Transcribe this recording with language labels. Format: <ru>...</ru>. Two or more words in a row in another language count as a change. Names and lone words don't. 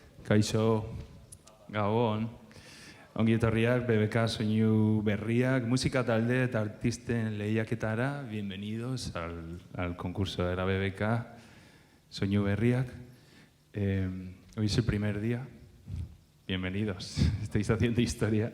<eu>Kaixo, Gabon, ongi etorriak BBK soinu berriak, musika talde eta artisten lehiaketara,</eu> <es>bienvenidos al concurso de la BBK soinu berriak. Hoy es el primer día, bienvenidos, estáis haciendo historia.</es>